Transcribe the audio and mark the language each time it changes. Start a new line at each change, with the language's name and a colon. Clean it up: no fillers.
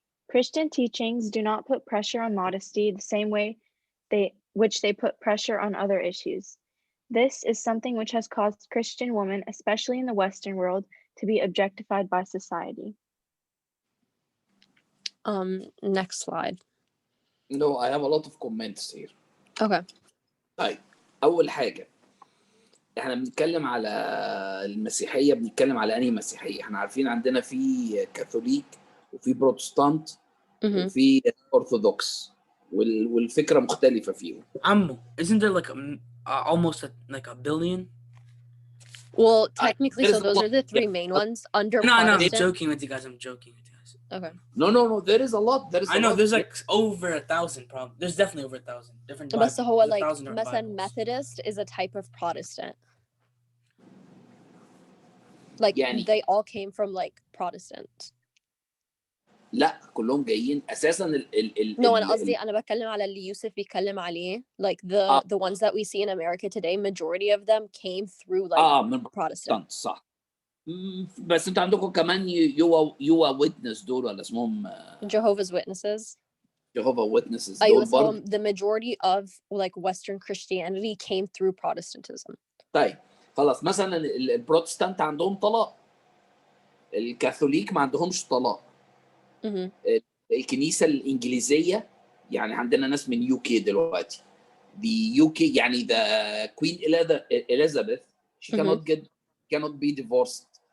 English: Christian teachings do not put pressure on modesty the same way which they put pressure on other issues. This is something which has caused Christian women, especially in the Western world, to be objectified by society. Next slide. No, I have a lot of comments here. Okay.
Arabic: طيب أول حاجة احنا بنتكلم على المسيحية، بنتكلم على أنهي مسيحية؟ احنا عارفين عندنا في كاثوليك وفي بروتستانت وفي أرثوذكس والفكرة مختلفة فيهم.
English: عمو, isn't there like almost like a billion? Well, technically, so those are the three main ones under Protestant. No, I'm joking with you guys. Okay. No, there is a lot. I know there's like over 1,000 probably. There's definitely over 1,000 different Bibles.
Arabic: بس هو
English: like
Arabic: مثلا
English: Methodist is a type of Protestant. Like يعني they all came from like Protestant.
Arabic: لا كلهم جايين اساسا
English: No,
Arabic: انا قصدي انا بتكلم على اللي يوسف بيتكلم عليه,
English: like the ones that we see in America today, majority of them came through like
Arabic: من
English: Protestant.
Arabic: صح. بس انتوا عندكم كمان يوا ويتنس دول ولا اسمهم
English: Jehovah's Witnesses. Jehovah's Witnesses أيوة, so the majority of like Western Christianity came through Protestantism.
Arabic: طيب خلاص, مثلا البروتستانت عندهم طلاق, الكاثوليك ما عندهمش طلاق. الكنيسة الإنجليزية يعني عندنا ناس من UK دلوقتي.
English: The UK يعني the Queen Elizabeth she cannot be divorced.